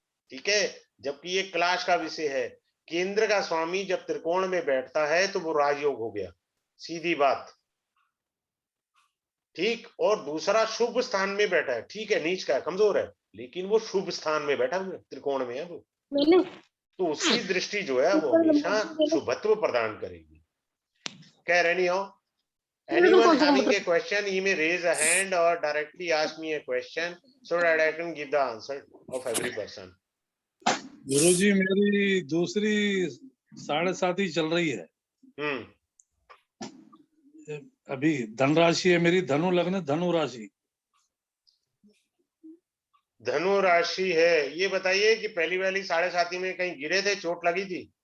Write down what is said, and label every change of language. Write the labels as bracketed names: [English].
[Hindi] ठीक है, जबकि ये क्लास का विषय है। केंद्र का स्वामी जब त्रिकोण में बैठता है तो वो राजयोग हो गया, सीधी बात। ठीक, और दूसरा शुभ स्थान में बैठा है, ठीक है नीच का है, कमजोर है, लेकिन वो शुभ स्थान में बैठा हुआ है, त्रिकोण में है वो, तो उसकी दृष्टि जो है वो हमेशा शुभत्व प्रदान करेगी। कह रहे नहीं हो? [English] Anyone having a question, he may raise a hand or directly ask me a question so that I can give the answer of every person. [Hindi] गुरुजी मेरी दूसरी 7.5 ही चल रही है। अभी धन राशि है मेरी, धनु लग्न धनु राशि। धनु राशि है। ये बताइए कि पहली वाली 7.5 में कहीं गिरे थे, चोट लगी थी?